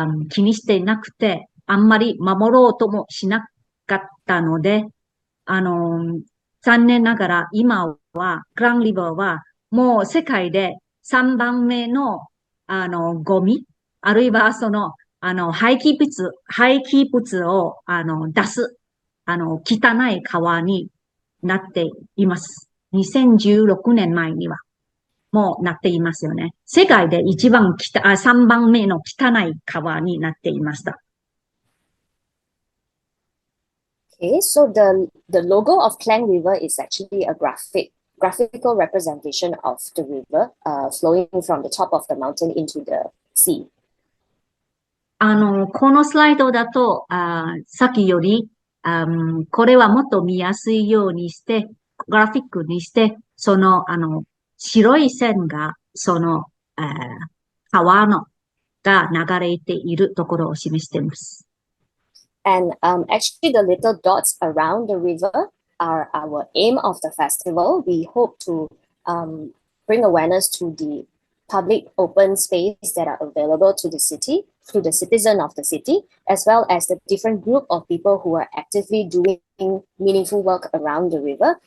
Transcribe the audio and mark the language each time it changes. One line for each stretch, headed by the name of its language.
Japanese: 気にしてなくて、あんまり守ろうともしなかったので、残念ながら今は、クランリバーはもう世界で3番目の、ゴミ、あるいはその、廃棄物を、出す、汚い川になっています。 2016年前には、もうなっていますよね。世界で3番目の汚い川になっていました。
English: Okay, so the logo of Klang River is actually a graphical representation of the river flowing from the top of the mountain into the sea.
Japanese: このスライドだと、さっきより、これはもっと見やすいようにして、グラフィックにして、その、白い線が、その、川が流れているところを示しています。
English: And actually, the little dots around the river are our aim of the festival. We hope to bring awareness to the public open space that are available to the city, to the citizen of the city, as well as the different group of people who are actively doing meaningful work around the river.